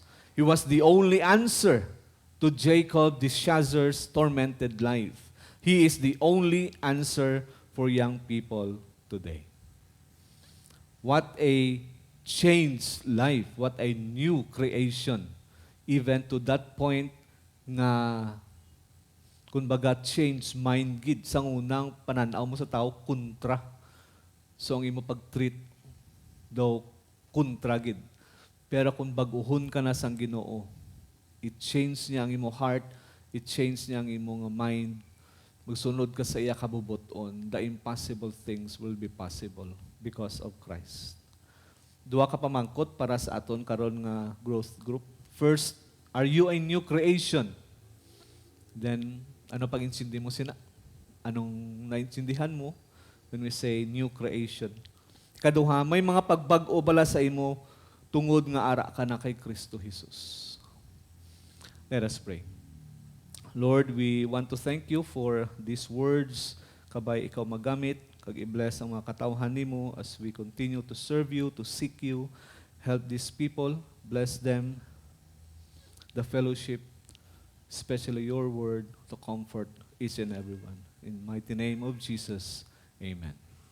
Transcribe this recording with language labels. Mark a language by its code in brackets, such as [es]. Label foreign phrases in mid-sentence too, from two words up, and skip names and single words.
[en] He was the only answer to Jacob Dischazer's tormented life. He is the only answer for young people today. What a changed life, what a new creation. Even to that point [hil] nga, kumbaga, [en] change mind [hil] gid. Sang unang pananaw mo sa tao, kontra. So, ang imo pag-treat daw, kontra gid. Pero kung baguhon ka na sang Ginoo, it change niya ang imo heart, it change niya ang imo mind, magsunod ka sa iya kabubuton, [en] the impossible things will be possible because of Christ. [hil] Duha ka pamangkot para sa aton karon nga [en] growth group. First, are you a new creation? Then, [hil] ano pag-insindi mo sina? Anong naintindihan mo [en] when we say new creation? [hil] Kaduha, may mga pagbag-o bala sa imo tungod nga ara ka na kay Kristo Jesus. [en] Let us pray. Lord, we want to thank you for these words. [hil] Kabay ikaw magamit, kag i-bless ang mga katawhan nimo [en] as we continue to serve you, to seek you. Help these people, bless them, the fellowship, especially your word, to comfort each and everyone. In mighty name of Jesus, amen.